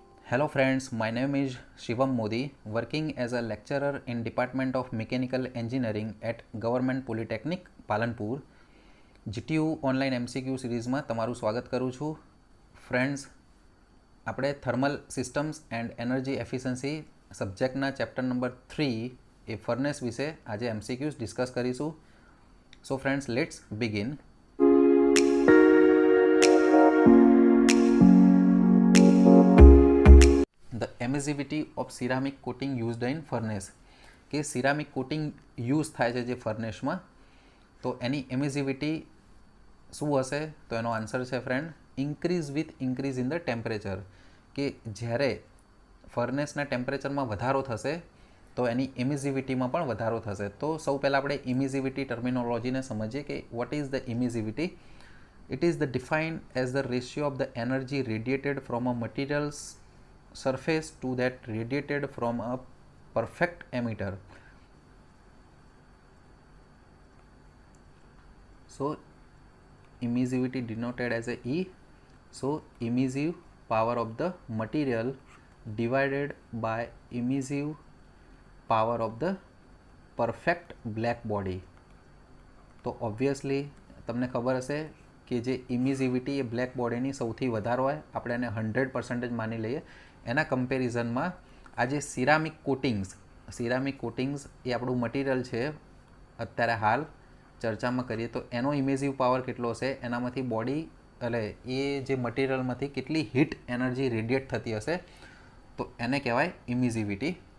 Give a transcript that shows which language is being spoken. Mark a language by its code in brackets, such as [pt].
[en] Hello friends, my name is Shivam Modi, working as a lecturer in Department of Mechanical Engineering at Government Polytechnic, Palanpur. [gu] GTU online MCQ સિરીઝમાં તમારું સ્વાગત કરું છું. Friends, આપણે thermal systems and energy efficiency સબ્જેક્ટના chapter number 3 A furnace વિશે આજે MCQs discuss કરીશું. [en] So friends, let's begin. The emissivity of ceramic coating used in furnace, [gu] કે સિરામિક કોટિંગ યુઝ થાય છે જે ફર્નેસમાં, તો એની એમિસિવિટી શું હશે? તો એનો આન્સર છે friend, [en] increase with increase in the temperature, [gu] કે જ્યારે ફર્નેસના ટેમ્પરેચરમાં વધારો થશે તો એની એમિસિવિટીમાં પણ વધારો થશે. તો સૌ પહેલાં આપણે ઇમિસિવિટી ટર્મિનોલોજીને સમજીએ કે [en] What is the emissivity. It is the defined as the ratio of the energy radiated from a materials surface to that radiated from a perfect emitter. So emissivity denoted as a E. So emissive power of the material divided by emissive power of the perfect black body. [gu] તો obviously તમને ખબર હશે કે જે ઇમિસિવિટી એ black બોડીની સૌથી વધારે હોય, આપણે એને 100% માની લઈએ. એના કમ્પેરિઝનમાં આ જે સિરામિક કોટિંગ્સ એ આપણું મટીરિયલ છે, અત્યારે હાલ ચર્ચામાં કરીએ તો એનો ઇમેસિવ પાવર કેટલો હશે, એનામાંથી બોડી એટલે એ જે મટીરિયલમાંથી કેટલી હીટ એનર્જી રેડિએટ થતી હશે, તો એને કહેવાય ઇમિસિવિટી.